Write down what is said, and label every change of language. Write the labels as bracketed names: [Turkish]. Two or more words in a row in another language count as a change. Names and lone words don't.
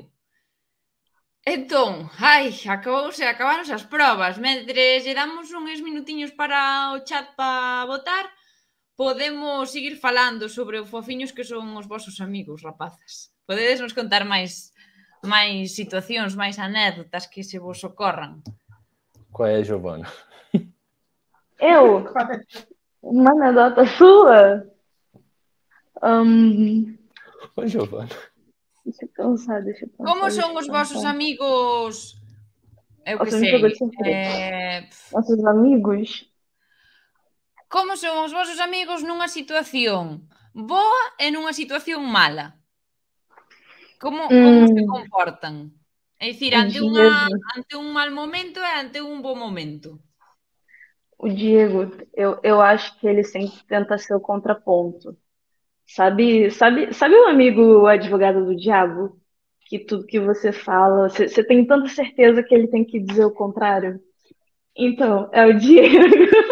[Galician] Entón, acabaron as probas. Mentres lle damos uns minutiños para o chat para votar, podemos seguir falando sobre o fofiños que son os vosos amigos, rapazas. Podedes nos contar máis situacións, máis anécdotas que se vos ocorran. [Portuguese] Qual é, Giovana? Eu? Uma anedota sua? Oi, Giovana. Deixa eu pensar. [Galician] Como son os vosos amigos? [Portuguese] Eu que Nossa, me sei. pegou de surpresa. Nossos amigos? [Galician] Como son os vosos amigos nunha situación boa e nunha situación mala? Como se comportan? É dicir, ante un mal momento e ante un bom momento. [Portuguese] O Diego, eu acho que ele sempre tenta ser o contraponto. Sabe o amigo advogado do diabo? Que tudo que você fala, você tem tanta certeza que ele tem que dizer o contrário? Então, é o Diego.